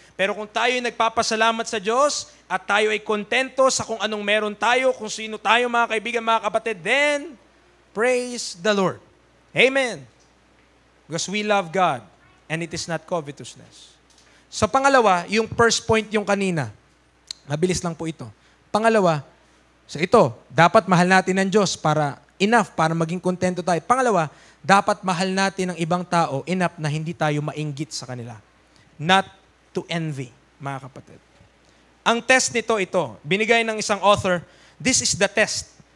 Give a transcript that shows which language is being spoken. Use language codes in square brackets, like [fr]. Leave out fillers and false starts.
[tl] Pero kung tayo ay nagpapasalamat sa Diyos at tayo ay kontento sa kung anong meron tayo, kung sino tayo mga kaibigan, mga kapatid, [en] then praise the Lord. [tl] Amen. [en] Because we love God and it is not covetousness. [tl] Sa pangalawa, yung first point yung kanina. Mabilis lang po ito. Pangalawa, so ito, dapat mahal natin ang Diyos para maging kontento tayo. Pangalawa, dapat mahal natin ang ibang tao enough na hindi tayo mainggit sa kanila. [en] Not to envy, [tl] mga kapatid. Ang test nito, ito, binigay ng isang author, [en] this is the test.